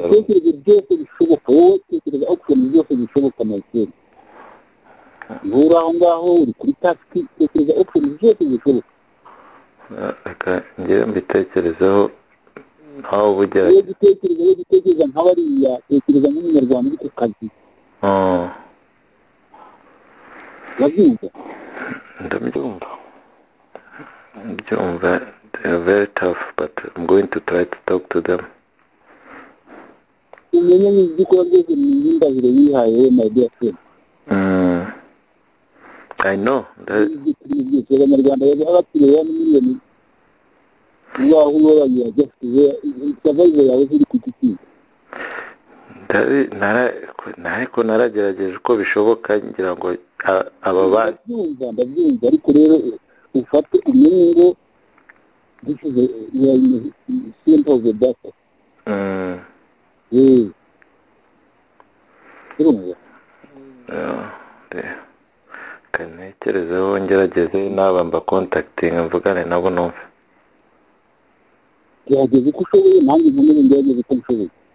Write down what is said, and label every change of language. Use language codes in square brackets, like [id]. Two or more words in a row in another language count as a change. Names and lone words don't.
[rw] ibitekerezo byose bishoboka wowe tekereza option zose bishoboka Michael nturi aho ngaho uri kuri task tekereza option zose bishoboka reka ngewe mbitekerezeho aho bugera gutekereza nk'abariya tekereza nk'umunyarwanda uri ku kazi urabyumva [en] ndabyumva they are very tough but I'm going to try to talk to them [rw] umenye n'ibyo ukora byose ni indahiro yihaye we [en] my dear friend I know [rw] abanyarwanda babakiriye miliyoni waho ubabaye [en] just survival [rw] yawe ziri ku giti ariko naragerageje uko bishoboka ngira ngo aba ndabyumva ariko rero ufate umenye ngo [en] this is a simple of the data [rw] kanekerezeho ngerageze n'aba mba contacting mvugane nabo numve gerageza uko ushoboye nanjye nkomeze ngerageze uko nshoboye